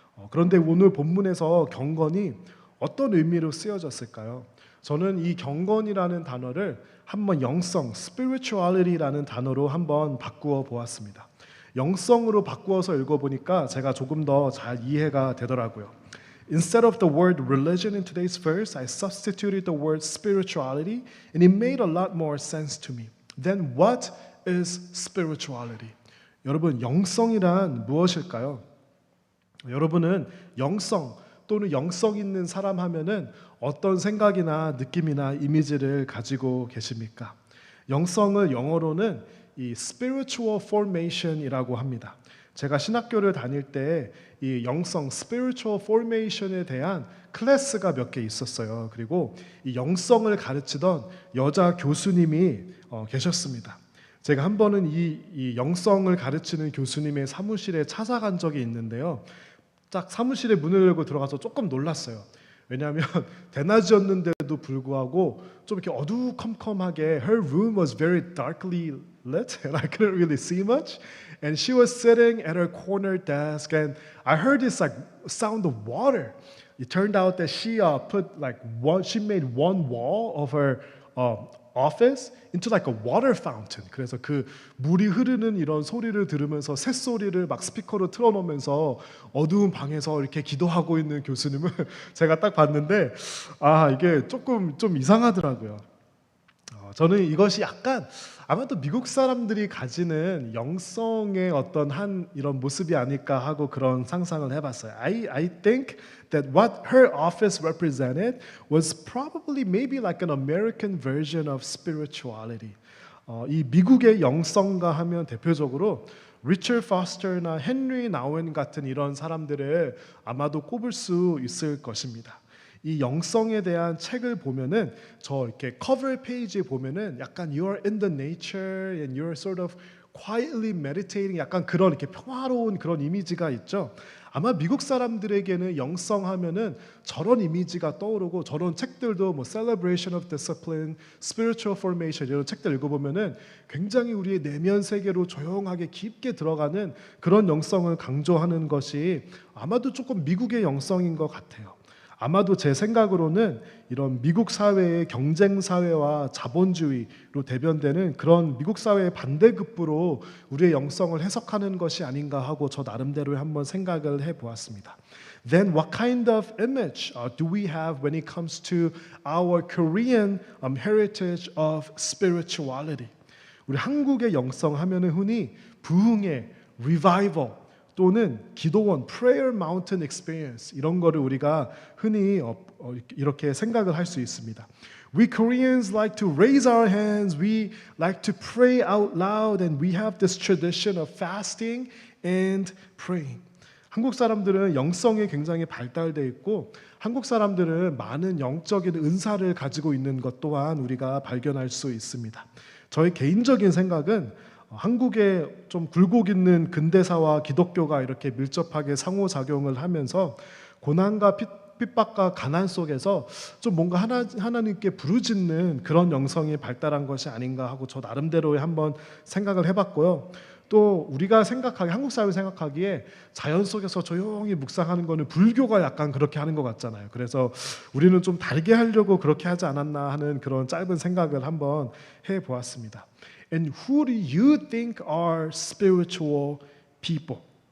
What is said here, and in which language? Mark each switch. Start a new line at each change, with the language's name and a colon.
Korean: 그런데 오늘 본문에서 경건이 어떤 의미로 쓰여졌을까요? 저는 이 경건이라는 단어를 한번 영성, spirituality라는 단어로 한번 바꾸어 보았습니다. 영성으로 바꾸어서 읽어보니까 제가 조금 더 잘 이해가 되더라고요.
English: Instead of the word religion in today's verse, I substituted the word spirituality, and it made a lot more sense to me. Then what is spirituality?
Korean: 여러분, 영성이란 무엇일까요? 여러분은 영성 또는 영성 있는 사람 하면은 어떤 생각이나 느낌이나 이미지를 가지고 계십니까? 영성을 영어로는 이 spiritual formation이라고 합니다. 제가 신학교를 다닐 때 이 영성, spiritual formation에 대한 클래스가 몇 개 있었어요. 그리고 이 영성을 가르치던 여자 교수님이 계셨습니다. 제가 한 번은 이 영성을 가르치는 교수님의 사무실에 찾아간 적이 있는데요. 딱 사무실에 문을 열고 들어가서 조금 놀랐어요. 왜냐하면 대낮이었는데도 불구하고 좀 이렇게 어두컴컴하게
English: her room was very darkly lit and I couldn't really see much. And she was sitting at her corner desk, and I heard this like sound of water. It turned out that she made one wall of her office into like a water fountain.
Korean: 그래서 그 물이 흐르는 이런 소리를 들으면서 쇳소리를 막 스피커로 틀어놓으면서 어두운 방에서 이렇게 기도하고 있는 교수님을 제가 딱 봤는데 이게 조금 좀 이상하더라고요. 저는 이것이 약간 아마도 미국 사람들이 가지는 영성의 어떤 이런 모습이 아닐까 하고 그런 상상을 해봤어요.
English: I think that what her office represented was probably maybe like an American version of spirituality.
Korean: 이 미국의 영성가 하면 대표적으로 리처드 포스터나 헨리 나우엔 같은 이런 사람들을 아마도 꼽을 수 있을 것입니다. 이 영성에 대한 책을 보면은 저 이렇게 커버 페이지에 보면은 약간
English: you're in the nature and you're sort of quietly meditating
Korean: 약간 그런 이렇게 평화로운 그런 이미지가 있죠. 아마 미국 사람들에게는 영성하면은 저런 이미지가 떠오르고 저런 책들도 뭐 Celebration of Discipline, Spiritual Formation 이런 책들 읽어보면은 굉장히 우리의 내면 세계로 조용하게 깊게 들어가는 그런 영성을 강조하는 것이 아마도 조금 미국의 영성인 것 같아요. 아마도 제 생각으로는 이런 미국 사회의 경쟁 사회와 자본주의로 대변되는 그런 미국 사회의 반대급부로 우리의 영성을 해석하는 것이 아닌가 하고 저 나름대로 한번 생각을 해보았습니다.
English: Then what kind of image do we have when it comes to our Korean heritage of spirituality?
Korean: 우리 한국의 영성 하면은 흔히 부흥회, revival 또는 기도원, prayer mountain experience 이런 거를 우리가 흔히 이렇게 생각을 할 수 있습니다.
English: We Koreans like to raise our hands, we like to pray out loud, and we have this tradition of fasting and praying.
Korean: 한국 사람들은 영성이 굉장히 발달되어 있고 한국 사람들은 많은 영적인 은사를 가지고 있는 것 또한 우리가 발견할 수 있습니다. 저의 개인적인 생각은 한국에 좀 굴곡 있는 근대사와 기독교가 이렇게 밀접하게 상호작용을 하면서 고난과 핍박과 가난 속에서 좀 뭔가 하나님께 부르짖는 그런 영성이 발달한 것이 아닌가 하고 저 나름대로 한번 생각을 해봤고요. 또 우리가 한국 사회 생각하기에 자연 속에서 조용히 묵상하는 거는 불교가 약간 그렇게 하는 것 같잖아요. 그래서 우리는 좀 다르게 하려고 그렇게 하지 않았나 하는 그런 짧은 생각을 한번 해보았습니다.
English: And who do you think are spiritual people?